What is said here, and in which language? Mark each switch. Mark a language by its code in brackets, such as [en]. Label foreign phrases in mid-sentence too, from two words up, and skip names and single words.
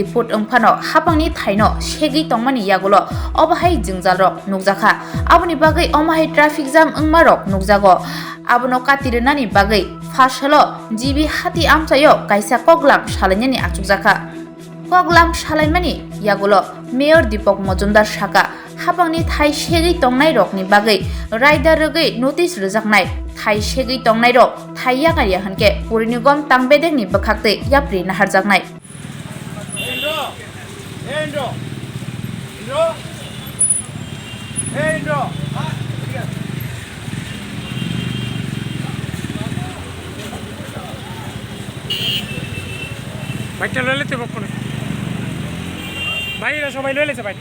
[trp] foot engphano hapangni thaino segi tongmani yagulo obahai jungjal nukjaka aboni bagai omahai [en] traffic jam [trp] engmarok nukjago abono katirnani bagai Fasalo jibi hati amsayo kaisa koglam salanyani achukjaka koglam salaimani yagulo mayor Dipok Mojumdar saka hapangni thai segi tongnai rokni bagai rider rogai notice rujaknai thai segi tongnai rok thai yakari hanke Purnikom tangbedekni bakhakte yapri naharjaknai [bn] বাইকটা লয়ে লেতে বক করে ভাইরা সবাই লয়ে লেছে বাইক